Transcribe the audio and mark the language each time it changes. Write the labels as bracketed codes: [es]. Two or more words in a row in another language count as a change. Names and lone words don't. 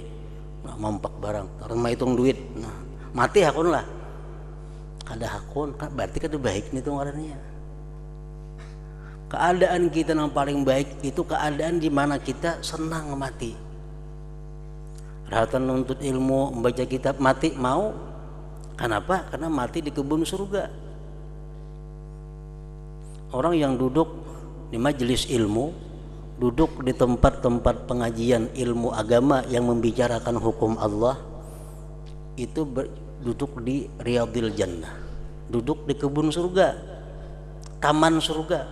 [bjn] Mampak barang, orang hitung duit, nah mati hakun lah. Kada hakun, berarti kada baik nih tuh ngarannya. [id] Keadaan kita yang paling baik itu keadaan di mana kita senang mati. [bjn] Rahatan nuntut ilmu, membaca kitab, mati mau. [id] Kenapa? Karena mati di kebun surga. Orang yang duduk di majelis ilmu, duduk di tempat-tempat pengajian ilmu agama yang membicarakan hukum Allah, itu duduk di [ar] رياض الجنة, [id] duduk di kebun surga, taman surga.